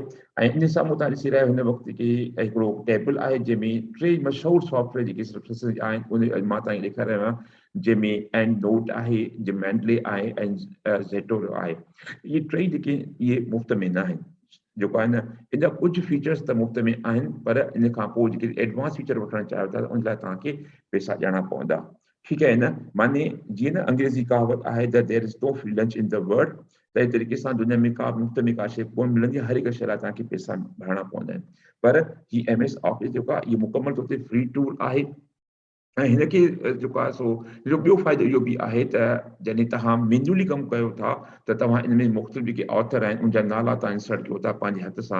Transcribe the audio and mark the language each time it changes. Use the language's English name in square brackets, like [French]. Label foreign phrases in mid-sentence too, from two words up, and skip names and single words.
[Sindhi] ऐं इन सां तव्हां ॾिसी रहिया हिन वक़्तु के हिकिड़ो टेबल आहे जंहिंमें 3 मशहूर सॉफ्टवेयर जेके रेफरेंस आहिनि उन मां तव्हांखे ॾेखारे रहियो आहियां, जंहिंमें एंड नोट आहे, जेमेंडले आहे ऐं ज़ेटोरो आहे। इहे 3 जेके इहे मुफ़्त में न आहिनि। जेको आहे न इन जा कुझु फीचर्स त मुफ़्त में आहिनि, पर इन खां पोइ जेके एडवांस फीचर वठणु चाहियो था उन लाइ तव्हांखे पैसा ॾियणा पवंदा। ठीकु आहे न। माने जीअं न अंग्रेज़ी कहावत आहे त [English] there is no free lunch in the world, [Sindhi] त इस तरीक़े सां दुनिया में का मुफ़्त में का शइ कोन मिलंदी, हर हिकु शइ लाइ तव्हांखे पैसा भरणा पवंदा आहिनि। पर ही एमएस ऑफिस जेको आहे इहो मुकमल तौर ते [English] free tool [Sindhi] आहे। ऐं हिनखे जेको आहे सो ॿियो फ़ाइदो इहो बि आहे त जॾहिं तव्हां मैन्युअली कमु कयो था त तव्हां इन में मुख़्तलिफ़ जेके ऑथर आहिनि उनजा नाला तव्हां इंसर्ट कयो था पंहिंजे हथ सां।